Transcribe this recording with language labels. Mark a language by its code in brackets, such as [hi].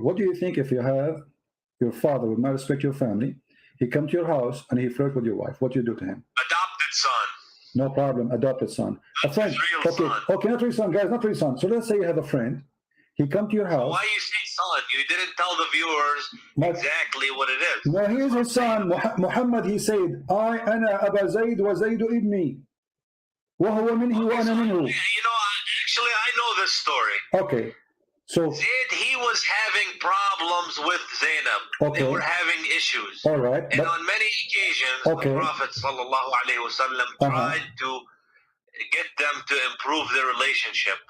[en] What do you think if you have your father would not respect your family? He come to your house and he flirt with your wife. What do you do to him? Adopted son. No problem, adopted son. Not A friend. His real son. Okay, not real son, guys, not real son. So let's say you have a friend. He come to your house. Why you say son? You didn't tell the viewers exactly what it is. No, he is his son. Muhammad, he said, [ar] أنا أبا زيد وزيد ابني وهو منه وأنا منه. [en] Actually, I know this story. Okay, so Zayd, he was having problems with Zainab. Okay. They were having issues. all right, And but on many occasions, Okay. the Prophet ﷺ tried to get them to improve their relationship.